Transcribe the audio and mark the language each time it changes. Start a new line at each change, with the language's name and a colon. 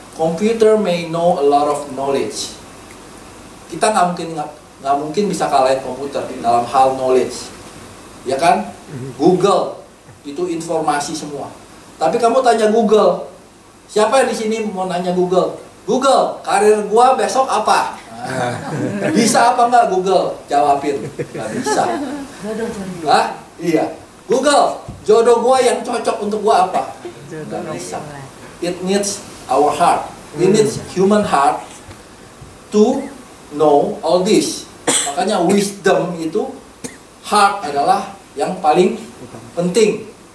English: Computer may know a lot of knowledge.
Indonesian: Kita nggak mungkin bisa kalahin komputer dalam hal knowledge, ya kan? Google itu informasi semua. Tapi kamu tanya Google, siapa yang di sini mau nanya Google? Google, karir gua besok apa? Nah, bisa apa enggak Google? Jawabin. Nggak bisa. Hah? Iya. Google, jodoh gua yang cocok untuk gua apa? Nggak bisa.
English: It needs our heart. It needs human heart to know all this.
Indonesian: Makanya wisdom itu, heart adalah yang paling penting.